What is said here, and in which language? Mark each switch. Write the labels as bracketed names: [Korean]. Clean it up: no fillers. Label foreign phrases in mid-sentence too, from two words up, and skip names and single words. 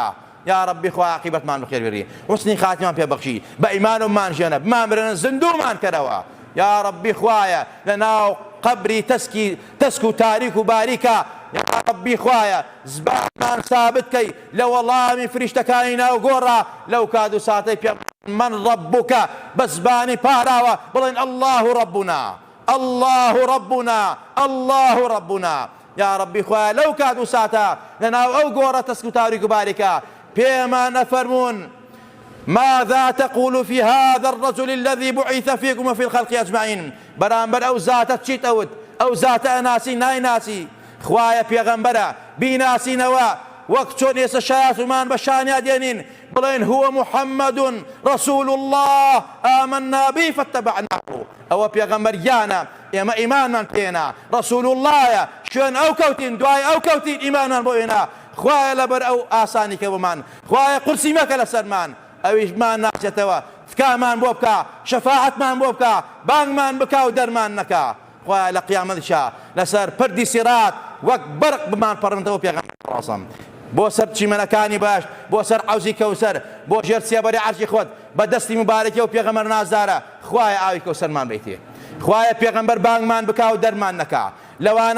[Central Kurdish] یا ربی خوا عاقبەتمان بخێر بێری، حوسنی خاتیمان پێ بەخشی، بە ئیمان و مانژێنە بمان برێنە زیندوومان کەرەوە. یا ربی خوایە لەناو قبری تەسک و تاریک و باریکە، یا ربی خوایە زبانمان ثابت کەی لە وەڵامی فریشتەکانی ناو گۆڕە، لەو کات و ساتەی پێ من ربکە بە زبانی پاراوە بڵێن [Arabic] الله ربنا، الله ربنا، الله ربنا. [Central Kurdish] یا ربی خوایە لەو کات و ساتە لەناو ئەو گۆڕە تەسک و تاریک و باریکە پێمان ئەفەرموون [Arabic] ماذا تقول في هذا الرجل الذي بعث فيكم وفي الخلق أجمعين. [Central Kurdish] بەرامبەر ئەو زاتە چیت ئەوت، ئەو زاتە ئەناسی نایناسی، خوایە پێغەمبەرە بیناسینەوە وەک چۆن ئێستا شایەتمان بە شانیا دێنین، بڵێن [Arabic] هو محمد رسول الله آمنا به فاتبعناه. [Central Kurdish] ئەوە پێغەمبەریانە، ئێمە ئیمانمان پێنا، رسول اللهە، شوێن ئەو کەوتین، دوای ئەو کەوتین، ئیمانمان بۆ ئێنا. خوایە لەبەر ئەو ئاسانی کە بمان خوایە قورسی مەکە لەسەرمان ئەویشمان ناچێتەوە تکامان بۆ بکە شەفاعەتمان بۆ بکە بانگمان بکە و دەرمان نەکە خوایە لە قیامەتشا لەسەر پردی سیرات وەک بەرق بمان پەڕنتەوە پێغەمبەر ڕاسم بۆ سەر چیمەنەکانی باش بۆ سەر حەوزی کەوسەر بۆ ژێر سێبەری عەرشی خۆت بە دەستی مبارەکە و پێغەمبەر نازدارە خوایە ئاوی کەوسەرمان بیتێ خوایە پێغەمبەر بانگمان بکە و دەرمان نەکە لەوانە